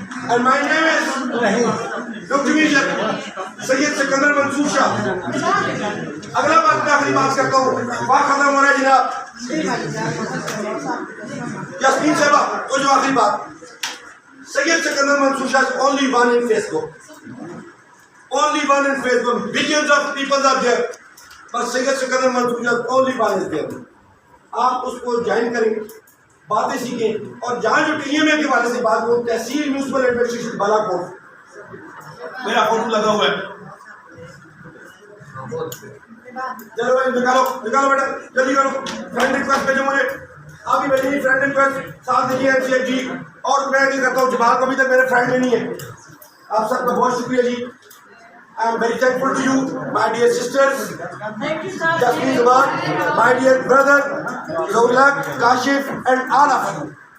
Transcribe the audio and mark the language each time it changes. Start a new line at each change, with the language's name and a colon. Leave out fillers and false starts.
English: And my name is Dr. Syed Sikandar Mansoor Shah.
Urdu: اگلا بات میں آخری بات کرتا ہوں. وقت ختم ہو رہا ہے جناب. یاسمین صاحبہ وہ جو آخری بات,
English: Sayyid Sikandar Mansoor Shah is only one in Facebook. Only one in Facebook. Billions of people are there. But Sayyid Sikandar Mansoor Shah only one is there.
Urdu: آپ اس کو جوائن کریں باتیں سیکھیں اور جہاں جو ٹی ایم اے کے حوالے سے بات کروں تحصیل میونسپل ایڈمنسٹریشن بالا کوٹ میرا فوٹو لگا ہوا ہے چلو بھائی نکالو بیٹا جلدی کرو فرینڈ ریکویسٹ بھیجو مجھے آپ ہی بھیجیے فرینڈ ریکویسٹ ساتھ دیجیے ایم سی ایف جی اور میں یہ کرتا ہوں جماعت کو ابھی تک میرے فرینڈ میں نہیں ہے آپ سب کا بہت شکریہ جی
English: I am very thankful to you, my dear sisters, Jasmine Zaman, my dear brother, Zawlak, Kashif, and all of you.